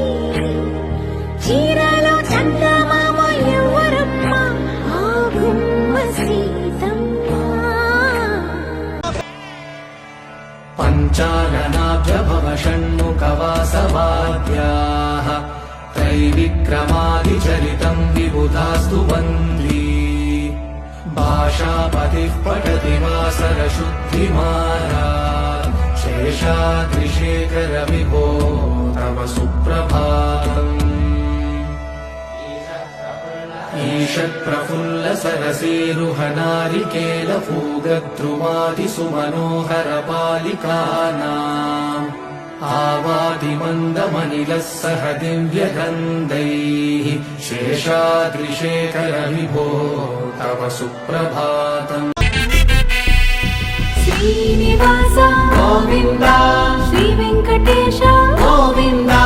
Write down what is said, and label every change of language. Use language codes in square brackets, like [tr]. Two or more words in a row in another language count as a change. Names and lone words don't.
[te] చీరలో చందమామ ఎవరమ్మ, ఆ గుమ్మ సీతమ్మ. [sa] పంచాననాభ్యభవ షణ్ముఖవాసవాద్యాః त्रैविक्रमादिचरितं विबुधास्तु वन्द्री. भाषापतिः पठति वासरशुद्धिमाला, शेषाद्रिशेखर विभो तव सुप्रभातम्. ईषत्प्रफुल्ल सरसेरुहनारिकेलफूगद्रुमादिसुमनोहर पालिकानाम् आवादिमन्दमनिलः सह दिव्यगन्धैः. शेषाद्रिशेखर विभो तव सुप्रभातम्. శ్రీనివాస गोविन्द శ్రీ వెంకటేశ गोविन्द